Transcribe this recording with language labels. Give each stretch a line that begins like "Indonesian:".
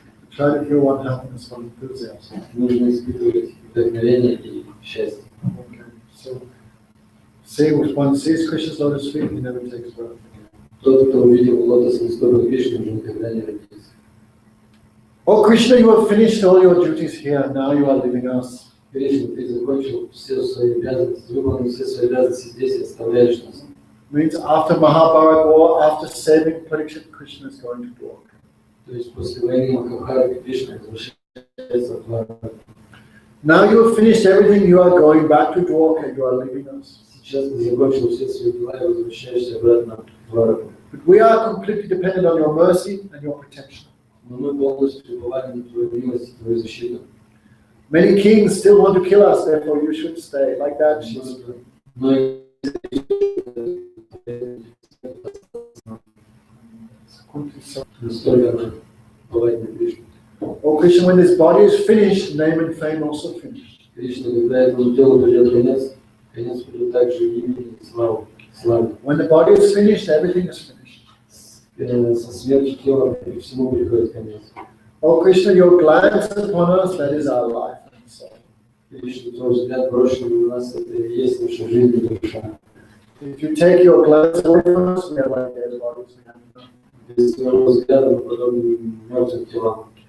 English: try to feel one happiness, one enthusiasm.
Russian: Нужно испытывать вдохновение и счастье.
English: Okay. So, see, if one sees Krishna's lotus feet, he never takes birth again.
Russian: Тот, кто увидел лотосные стопы Кришны, уже никогда не родится.
English: Oh, Krishna, you have finished all your duties here. Now you are leaving us.
Russian: Кришна, ты закончил все свои обязанности, выполнил все свои обязанности здесь и оставляешь нас.
English: Means after Mahabharata war, after saving Parikshit, Krishna is going to Dwarka.
Russian: То есть после войны Махабхараты Кришна возвращается в Двараку.
English: Now you have finished everything. You are going back to Dwarka. You are leaving us.
Russian: Сейчас ты закончил все свои дела и возвращаешься обратно в Двараку.
English: But we are completely dependent on your mercy and your protection.
Russian: Но мы полностью уповаем на твою милость и твою защиту.
English: Many kings still want to kill us, therefore you should stay. Like that, she's
Russian: Но настолько она уповает на Кришну.
English: Oh Krishna, when this body is finished, name and fame also finished.
Russian: Кришна, когда этому телу придет конец, конец придет также имя и славу.
English: When the body is finished, everything is finished.
Russian: Со смертью тела всему приходит конец.
English: Oh Krishna, your glance upon us, that is our life and soul.
Russian: Кришна, твой взгляд брошенный на нас, это и есть наша жизнь и душа.
English: If you take your glance away from us, we are like dead bodies. We have nothing.
Russian: Без твоего взгляда мы подобны мертвым телам.